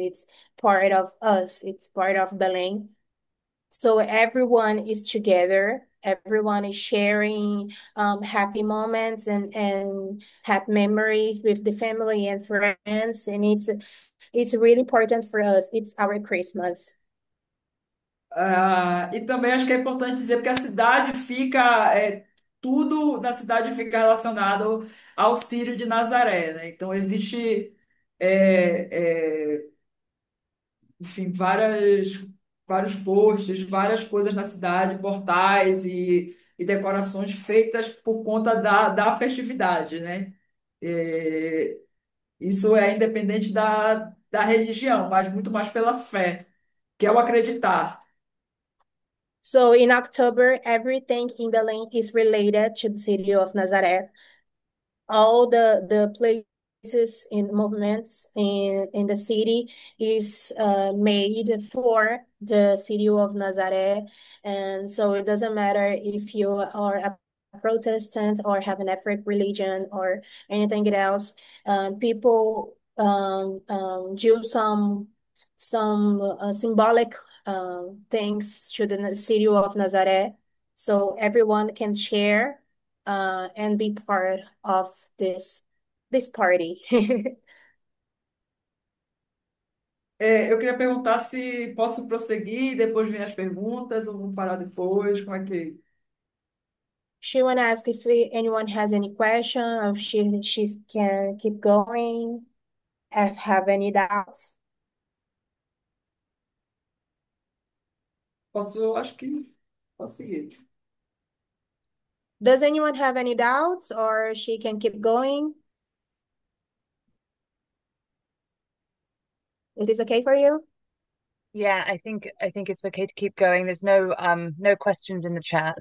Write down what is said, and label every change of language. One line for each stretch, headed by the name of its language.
English: It's part of us. It's part of Belém. So everyone is together. Everyone is sharing happy moments and happy memories with the family and friends. And it's really important for us. It's our Christmas.
Portuguese: E também acho que é importante dizer porque a cidade fica, tudo na cidade fica relacionado ao Círio de Nazaré, né? Então existe, é, é, enfim, vários posts, várias coisas na cidade, portais e decorações feitas por conta da festividade, né? É, Isso é independente da religião, mas muito mais pela fé, que é o acreditar.
English: So in October, everything in Belém is related to the city of Nazareth. all the places in movements in the city is made for the city of Nazaré, and so it doesn't matter if you are a Protestant or have an ethnic religion or anything else. People do some symbolic things to the city of Nazaré, so everyone can share and be part of this party.
Portuguese: Eu queria perguntar se posso prosseguir, depois vem as perguntas, ou vamos parar depois, como é que...
English: She wanna ask if anyone has any question, or if she can keep going, if have any doubts.
Portuguese: Posso, acho que posso seguir.
English: Does anyone have any doubts, or she can keep going? Is this okay for you? Yeah, I think it's okay to keep going. There's no questions in the chat.